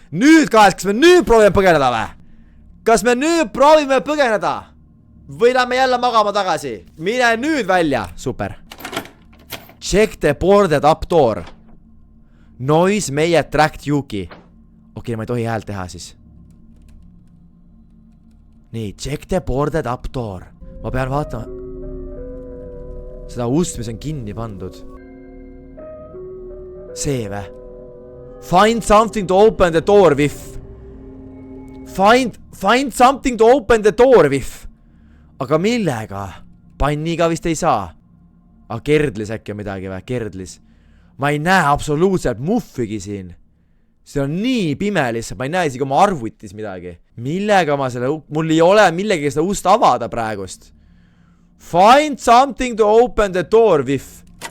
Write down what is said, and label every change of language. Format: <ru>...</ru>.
<et>Nüüd kas me nüüd proovime põgeneda või? Kas me nüüd proovime põgeneda? Või lähme jälle magama tagasi? Mine nüüd välja. Super.</et> <en>Check the boarded up door. Noise may attract Yuki.</en> <et>Okei, ma ei tohi häält teha siis. Nii,</et> <en>check the boarded up door.</en> <et>Ma pean vaatama seda ust, mis on kinni pandud. See vä?</et> <en>Find something to open the door with. Find something to open the door with.</en> <et>Aga millega? Panniga vist ei saa. Aga kerdlis äkki on midagi vä? Kerdlis. Ma ei näe absoluutselt muffigi siin. See on nii pime lihtsalt. Ma ei näe isegi oma arvutis midagi. Millega ma selle... Mul ei ole millegagi seda ust avada praegust.</et> <en>Find something to open the door with.</en>